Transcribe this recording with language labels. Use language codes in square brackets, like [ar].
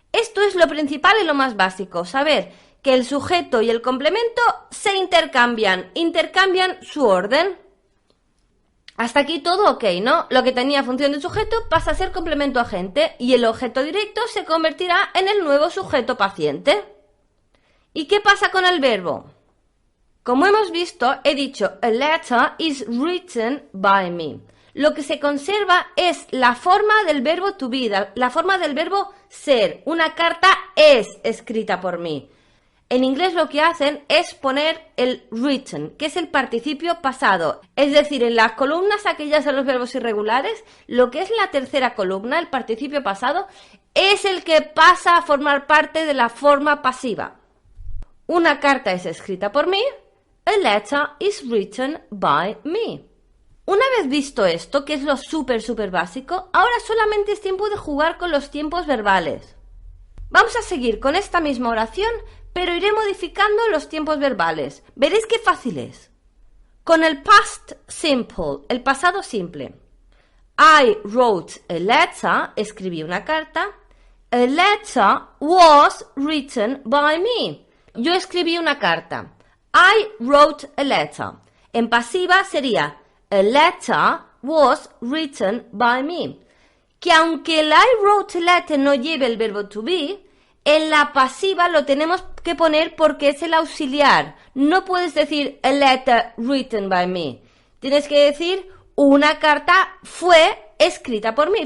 [es] Esto es lo principal y lo más básico, saber que el sujeto y el complemento se intercambian su orden. Hasta aquí todo ok, ¿no? Lo que tenía función de sujeto pasa a ser complemento agente y el objeto directo se convertirá en el nuevo sujeto paciente. ¿Y qué pasa con el verbo? [en] Como hemos visto, he dicho a letter is written by me. [es] Lo que se conserva es la forma del verbo to be, la forma del verbo ser. Una carta es escrita por mí. En inglés lo que hacen es poner el written, que es el participio pasado. Es decir, en las columnas aquellas de los verbos irregulares, lo que es la tercera columna, el participio pasado, es el que pasa a formar parte de la forma pasiva. Una carta es escrita por mí. [en] A letter is written by me. [es] Una vez visto esto, que es lo súper básico, ahora solamente es tiempo de jugar con los tiempos verbales. Vamos a seguir con esta misma oración, pero iré modificando los tiempos verbales. Veréis qué fácil es. Con el past simple, el pasado simple. [en] I wrote a letter, escribí una carta. A letter was written by me. [es] Yo escribí una carta. I wrote a letter. [en] En pasiva sería a letter was written by me. [es] Que aunque el I wrote a letter no lleve el verbo to be, en la pasiva lo tenemos que poner porque es el auxiliar. No puedes decir a letter written by me. Tienes que decir una carta fue escrita por mí.